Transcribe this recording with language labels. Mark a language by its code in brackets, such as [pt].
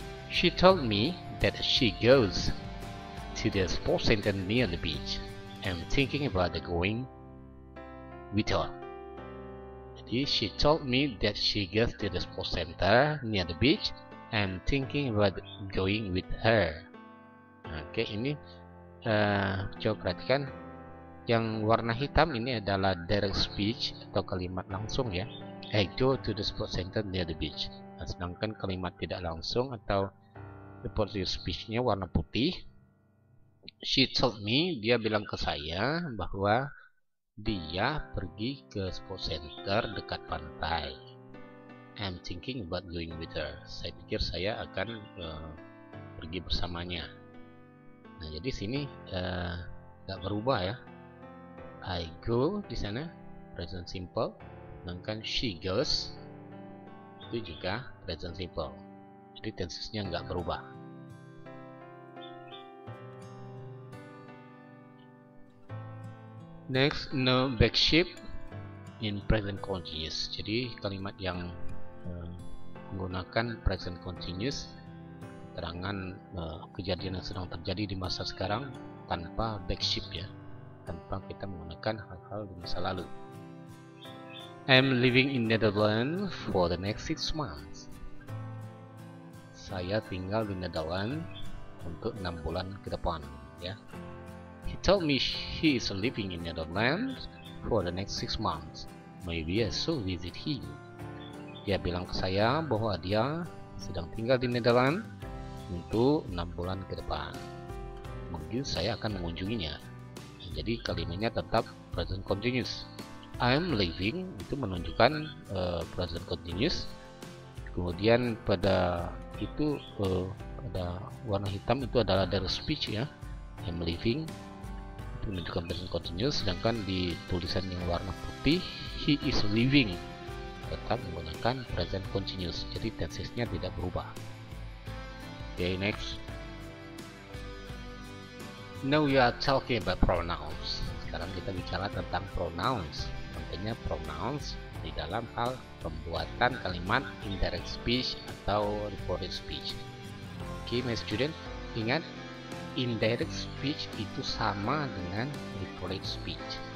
[en] She told me that she goes to the sports center near the beach. I'm thinking about going with her. Jadi she told me that she goes to the sports center near the beach. I'm thinking about going with her. [id] Oke, ini coba perhatikan yang warna hitam ini adalah direct speech atau kalimat langsung ya. [en] I go to the sports center near the beach. [id] Nah, sedangkan kalimat tidak langsung atau reported speech-nya warna putih. [en] She told me, [id] dia bilang ke saya bahwa dia pergi ke sports center dekat pantai. [en] I'm thinking about going with her. [id] Saya pikir saya akan pergi bersamanya. Nah, jadi sini nggak berubah ya. I go di sana present simple, sedangkan she goes itu juga present simple. Jadi tensesnya nggak berubah. [en] Next, no back shift in present continuous. [id] Jadi kalimat yang menggunakan present continuous, keterangan kejadian yang sedang terjadi di masa sekarang tanpa back shift ya, tanpa kita menggunakan hal-hal di masa lalu. [en] I'm living in Netherlands for the next 6 months. [id] Saya tinggal di Netherlands untuk 6 bulan ke depan ya. [en] He told me he is living in Netherlands for the next 6 months. Maybe I should visit him. [id] Dia bilang ke saya bahwa dia sedang tinggal di Netherlands untuk 6 bulan ke depan. Mungkin saya akan mengunjunginya. Jadi kalimatnya tetap present continuous. [en] I'm leaving [id] itu menunjukkan present continuous. Kemudian pada itu pada warna hitam itu adalah direct speech ya. [en] I'm leaving [id] itu menunjukkan present continuous, sedangkan di tulisan yang warna putih [en] he is leaving [id] tetap menggunakan present continuous. Jadi tensesnya tidak berubah. [en] Okay, next. Now we are talking about pronouns. [id] Sekarang kita bicara tentang pronouns. Tentunya pronouns di dalam hal pembuatan kalimat indirect speech atau reported speech. Oke, my student, ingat indirect speech itu sama dengan reported speech.